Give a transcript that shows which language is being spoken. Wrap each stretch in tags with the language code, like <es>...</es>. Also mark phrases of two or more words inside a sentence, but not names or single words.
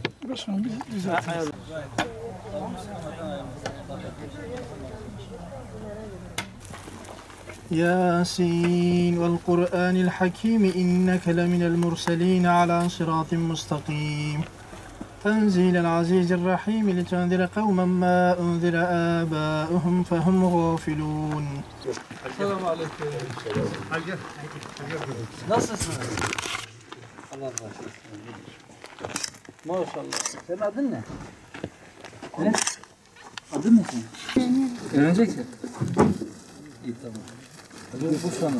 <tr>Başkanım biz zaten.</tr> <ar>ياسين والقرآن الحكيم إنك لمن المرسلين على صراط مستقيم تنزيل العزيز الرحيم لتنذر قوما ما أنذر آباؤهم فهم غافلون. السلام عليكم.</ar> <tr>Nasılsınız? Allah razı olsun. Maşallah. Senin adın ne? Ne? Adın ne senin? Öğreneceksin. İyi tamam. Nüfus tanı.</tr>